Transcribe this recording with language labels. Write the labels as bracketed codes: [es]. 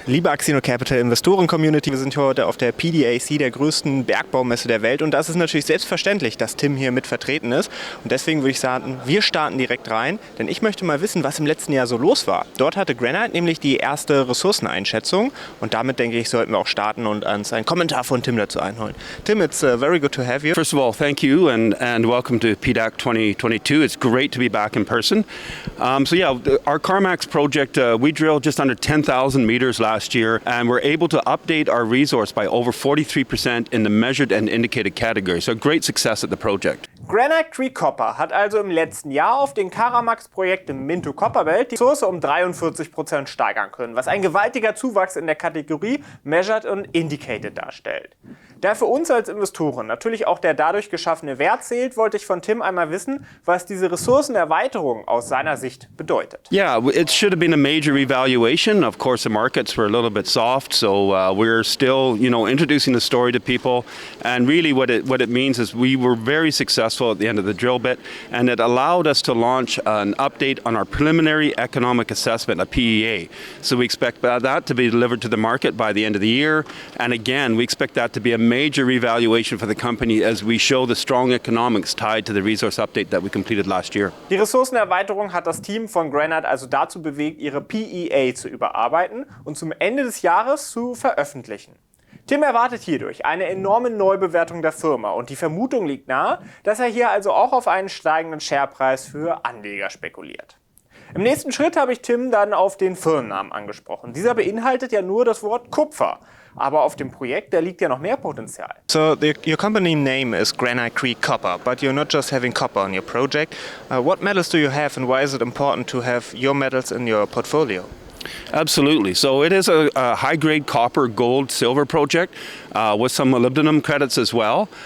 [de] Liebe axinocapital Investoren-Community, wir sind heute auf der PDAC, der größten Bergbaumesse der Welt. Und das ist natürlich selbstverständlich, dass Tim hier mit vertreten ist. Und deswegen würde ich sagen, wir starten direkt rein. Denn ich möchte mal wissen, was im letzten Jahr so los war. Dort hatte Granite nämlich die erste Ressourceneinschätzung. Und damit, denke ich, sollten wir auch starten und uns einen Kommentar von Tim dazu einholen. [en] Tim, it's very good to have you. First of all, thank you and welcome to PDAC 2022. It's great to be back in person. Our CarMax project, we drilled just under 10,000 meters last year, and we're able to update our resource by over 43% in the measured and indicated category. So great success at the project. [de] Granite Creek Copper hat also im letzten Jahr auf den CarMax-Projekt im Minto Copperbelt die Ressource um 43% steigern können, was ein gewaltiger Zuwachs in der Kategorie Measured und Indicated darstellt. Da für uns als Investoren natürlich auch der dadurch geschaffene Wert zählt, wollte ich von Tim einmal wissen, was diese Ressourcenerweiterung aus seiner Sicht bedeutet. [en] Yeah, it should have been a major revaluation. Of course, the markets were a little bit soft, so we're still, introducing the story to people. And really, what it means is we were very successful at the end of the drill bit, and it allowed us to launch an update on our preliminary economic assessment, a PEA. So we expect that to be delivered to the market by the end of the year. And again, we expect that to be a major revaluation for the company as we show the strong economics tied to the resource update that we completed last year. [de] Die Ressourcenerweiterung hat das Team von Granite also dazu bewegt, ihre PEA zu überarbeiten und zum Ende des Jahres zu veröffentlichen. Tim erwartet hierdurch eine enorme Neubewertung der Firma und die Vermutung liegt nahe, dass er hier also auch auf einen steigenden Sharepreis für Anleger spekuliert. Im nächsten Schritt habe ich Tim dann auf den Firmennamen angesprochen. Dieser beinhaltet ja nur das Wort Kupfer. Aber auf dem Projekt, da liegt ja noch mehr Potenzial. [en] So your company name is Granite Creek Copper, but you're not just having copper on your project. What metals do you have and why is it important to have your metals in your portfolio? Absolutely. So it is a high-grade copper, gold, silver project with some molybdenum credits as well.